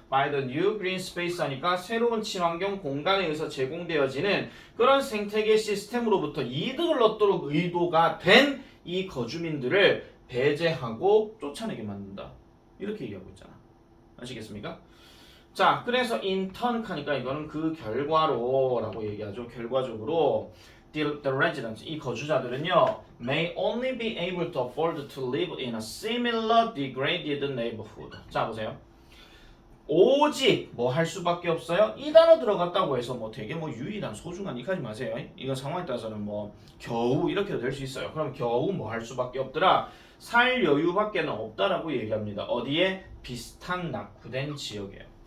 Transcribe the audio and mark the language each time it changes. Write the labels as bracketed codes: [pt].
[en] by the new green space [ko] 하니까 새로운 친환경 공간에 의해서 제공되어지는 그런 생태계 시스템으로부터 이득을 얻도록 의도가 된 이 거주민들을 배제하고 쫓아내게 만든다. 이렇게 얘기하고 있잖아. 아시겠습니까? 자, 그래서 in turn 하니까 이거는 그 결과로 라고 얘기하죠. 결과적으로 [en] the residents, [ko] 이 거주자들은요 [en] may only be able to afford to live in a similar degraded neighborhood. [ko] 자, 보세요. 오직 뭐 할 수밖에 없어요? 이 단어 들어갔다고 해서 뭐 되게 뭐 유일한 소중한 이까지 마세요. 이건 상황에 따라서는 뭐 겨우 이렇게도 될 수 있어요. 그럼 겨우 뭐 할 수밖에 없더라. 살 여유밖에는 없다라고 얘기합니다. 어디에? 비슷한 낙후된 지역이에요.